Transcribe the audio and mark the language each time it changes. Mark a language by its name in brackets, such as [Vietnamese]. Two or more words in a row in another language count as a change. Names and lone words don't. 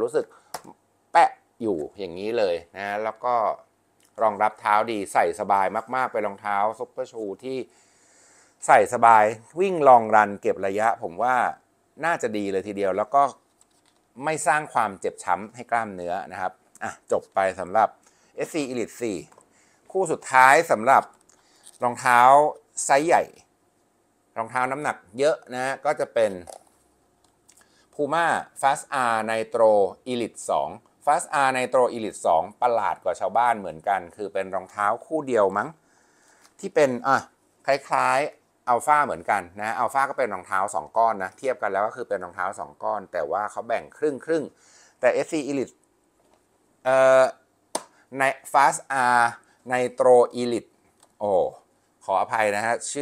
[Thai] รู้สึกแปะอยู่อย่างนี้เลยนะแล้วก็รองรับเท้าดีใส่สบายมากๆเป็นรองเท้า [English] super shoe [Thai] ที่ใส่สบายวิ่งลองรันเก็บระยะผมว่าน่าจะดีเลยทีเดียวแล้วก็ไม่สร้างความเจ็บช้ำให้กล้ามเนื้อนะครับจบไปสำหรับ SC Elite 4คู่สุดท้ายสำหรับรองเท้าไซส์ใหญ่รองเท้าน้ำหนักเยอะนะก็จะเป็น Puma Fast R Nitro Elite 2 Fast R Nitro Elite 2 ประหลาดกว่าชาวบ้านเหมือนกันคือเป็นรองเท้าคู่เดียวมั้งที่เป็นคล้ายๆอัลฟาเหมือนกันนะอัลฟาก็เป็นรองเท้า2ก้อนนะเทียบกันแล้วก็คือเป็นรองเท้า2ก้อนแต่ว่าเขาแบ่งครึ่งแต่ SC Elite ใน Fast R Nitro Elite ขออภัยนะฮะชื่